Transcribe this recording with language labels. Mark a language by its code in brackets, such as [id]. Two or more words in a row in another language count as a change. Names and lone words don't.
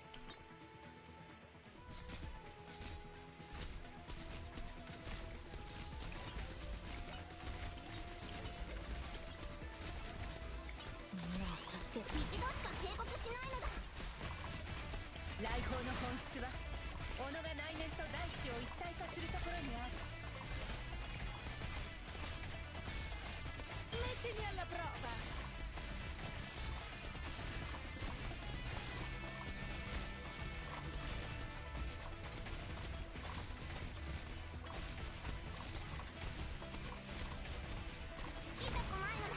[ja] 一度しか警告しないのだ。来訪の本質は己が内面と大地を一体化するところにある。 [it] Mettimi alla prova. [ja] 痛くないのだ。